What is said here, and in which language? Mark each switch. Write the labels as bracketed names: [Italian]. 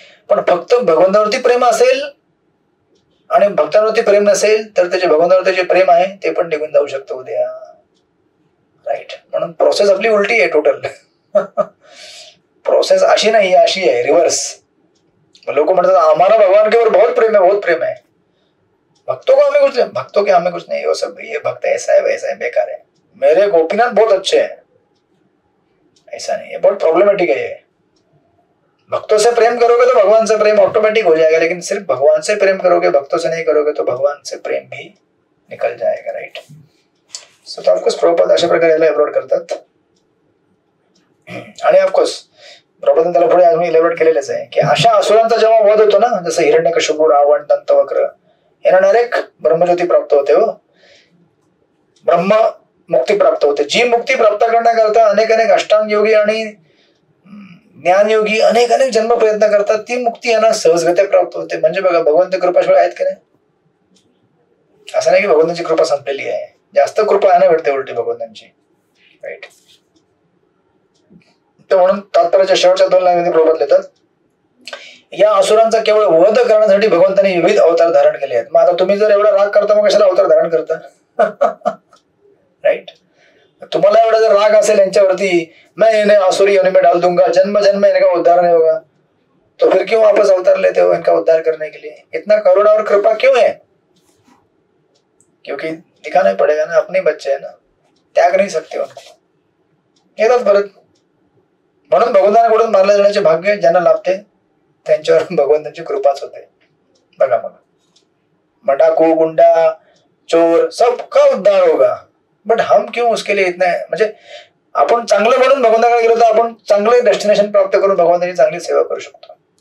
[Marathi] पण फक्त भगवंतावरती प्रेम असेल आणि भक्तांवरती प्रेम नसेल तर त्याचे भगवंतावरती जे प्रेम आहे ते पण निघून जाऊ शकतं उद्या, राईट. म्हणून प्रोसेस आपली उलटी आहे टोटल. प्रोसेस अशी नाही, अशी आहे, रिव्हर्स. [Hindi] लोक म्हणतात हमारा भगवान के ऊपर बहुत प्रेम है, बहुत प्रेम है, भक्तों को हमें कुछ, भक्तों के हमें कुछ नहीं, वो सब ये भक्त ऐसा है वैसा है, बेकार है, मेरे गोपीनाथ बहुत अच्छे हैं, ऐसा नहीं है, बहुत प्रॉब्लमेटिक है ये. भक्तों से प्रेम करोगे तो भगवान से प्रेम ऑटोमेटिक हो जाएगा, लेकिन सिर्फ भगवान से प्रेम करोगे, भक्तों से नहीं करोगे तो भगवान से प्रेम भी निकल जाएगा, राइट. [Marathi] सो तो ऑफकोर्स प्रभुपाद अशा प्रकारे याला एलॉबरेट करतात. आणि ऑफकोर्स प्रभुपादांनी त्याला पुढे अजून एलॉबरेट केलेलेच आहे की अशा असुरांचा जेव्हा वध होतो ना, जसं हिरण्यकशिपू, रावण, दंतवक्र, यांना डायरेक्ट ब्रह्मज्योती प्राप्त होते, हो, ब्रह्म मुक्ती प्राप्त होते. जी मुक्ती प्राप्त करण्याकरता अनेक अनेक अष्टांग योगी आणि ज्ञानयोगी अनेक अनेक जन्म प्रयत्न करतात, ती मुक्ती यांना सहजगत्या प्राप्त होते. म्हणजे बघा, भगवंत कृपाशिवाय आहेत की नाही. असं नाही की भगवंतांची कृपा संपलेली आहे, जास्त कृपा यांना भेटते उलटी भगवंतांची, राईट. तर म्हणून तात्पर्याच्या शेवटच्या 2 लाईनमध्ये प्रभुपाद लिहितात, या असुरांचा केवळ वध करण्यासाठी भगवंतांनी विविध अवतार धारण केले आहेत. मग आता तुम्ही जर एवढा राग करता, मग कशाला अवतार धारण करता, राईट. तुम्हाला एवढा जर राग असेल यांच्यावरती, [Hindi] मैं इन्हें आसुरी योनि में डाल दूंगा, जन्म जन्म में इनका उद्धार नहीं होगा, तो फिर क्यों वापस अवतार लेते हो इनका उद्धार करने के लिए. इतना करुणा और कृपा क्यों है, क्योंकि दिखाना पड़ेगा ना, अपने बच्चे है ना, त्याग नहीं सकते उनको, [Marathi] येतात परत. म्हणून भगवंतांकडून मारले जाण्याचे भाग्य ज्यांना लाभते त्यांच्यावर भगवंतांची कृपाच होते. बघा मग [Hindi] डाकू, गुंडा, चोर, सबका उद्धार होगा, बट हम क्यों उसके लिए इतना, [Marathi] म्हणजे आपण चांगलं म्हणून भगवंताकडे गेलो तर आपण चांगले डेस्टिनेशन प्राप्त करून भगवंताची चांगली सेवा करू शकतो.